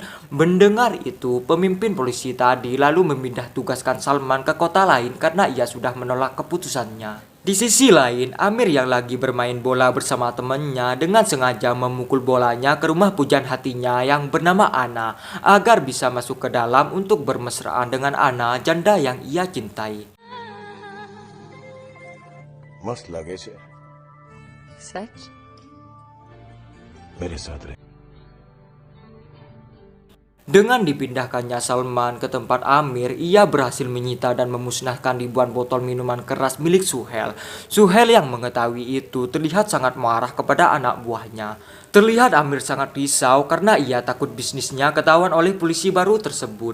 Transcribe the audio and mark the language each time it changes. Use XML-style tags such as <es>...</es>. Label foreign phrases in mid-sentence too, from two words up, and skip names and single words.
<id>Mendengar itu, pemimpin polisi tadi lalu memindah tugaskan Salman ke kota lain karena ia sudah menolak keputusannya. Di sisi lain, Amir yang lagi bermain bola bersama temannya dengan sengaja memukul bolanya ke rumah pujaan hatinya yang bernama Ana agar bisa masuk ke dalam untuk bermesraan dengan Ana, janda yang ia cintai.</id> <gu>मस्त लगे छे</gu> <hi>सच मेरे साथ रहे</hi> <id>Dengan dipindahkannya Salman ke tempat Amir, ia berhasil menyita dan memusnahkan ribuan botol minuman keras milik Suhel. Suhel yang mengetahui itu terlihat sangat marah kepada anak buahnya. Terlihat Amir sangat risau karena ia takut bisnisnya ketahuan oleh polisi baru tersebut.</id>